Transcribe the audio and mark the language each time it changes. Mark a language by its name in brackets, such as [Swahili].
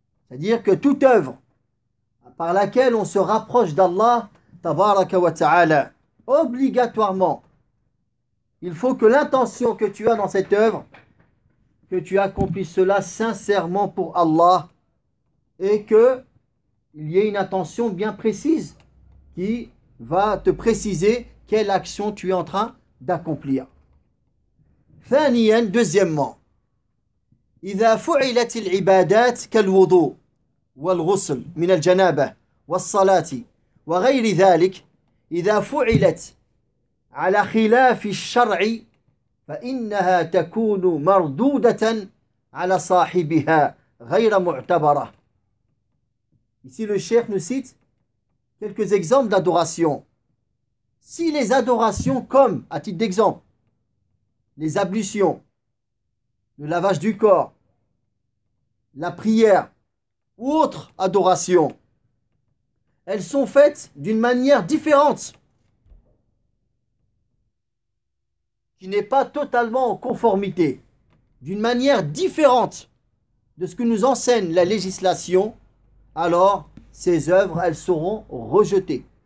[French] C'est-à-dire que toute œuvre par laquelle on se rapproche d'Allah, tabaraka wa ta'ala, obligatoirement, il faut que l'intention que tu as dans cette œuvre, que tu accomplisses cela sincèrement pour Allah, et qu'il y ait une intention bien précise qui va te préciser quelle action tu es en train d'accomplir. [Arabic] Thaniyan, deuxièmement, إِذَا فُعِلَتِ الْعِبَادَاتِ كَالْوُضُو والغسل من الجنابة والصلاة وغير ذلك إذا فعلت على خلاف الشرع فإنها تكون مردودة على صاحبها غير معتبرة. [French] Ici, le cheikh nous cite quelques exemples d'adoration. Si les adorations comme, à titre d'exemple, les ablutions, le lavage du corps, la prière ou autres adorations, elles sont faites d'une manière différente, qui n'est pas totalement en conformité, d'une manière différente de ce que nous enseigne la législation, alors ces œuvres, elles seront rejetées.